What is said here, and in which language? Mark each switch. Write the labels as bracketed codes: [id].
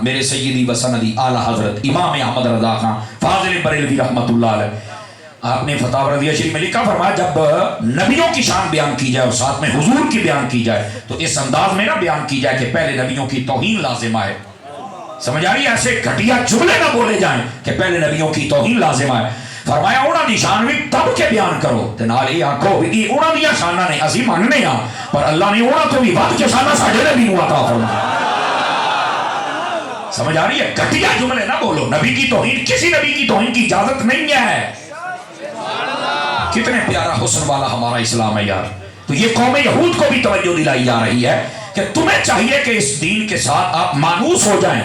[ur] میرے سیدی و سندی اعلی حضرت امام احمد رضا خان فاضل بریلوی رحمۃ اللہ علیہ, آپ نے فتاوی رضیہ شریف میں لکھا, فرمایا جب نبیوں کی شان بیان کی جائے اور ساتھ میں حضور کی بیان کی جائے تو اس انداز میں نہ بیان کی جائے کہ پہلے نبیوں کی توہین لازم آئے. سمجھ آ رہی ہے؟ ایسے گھٹیا جملے نہ بولے جائیں کہ پہلے نبیوں کی توہین لازم آئے. [pa] فرمایا انہاں دی شان بھی دب کے بیان کرو تے نال یہ آکھو بھی انہاں دی شاناں نے اسی مننے ہاں, پر اللہ نے انہاں تو بھی ود کے شاناں ساڈے نبی نوں عطا فرمایا. [ur] سمجھ آ رہی ہے؟ گھٹیا جملے نہ بولو. نبی کی توہین, کسی نبی کی توہین کی اجازت نہیں ہے. کتنے پیارا حسن والا ہمارا اسلام ہے یار. تو یہ قوم یہود کو بھی توجہ دلائی جا رہی ہے کہ تمہیں چاہیے کہ اس دین کے ساتھ آپ مانوس ہو جائیں.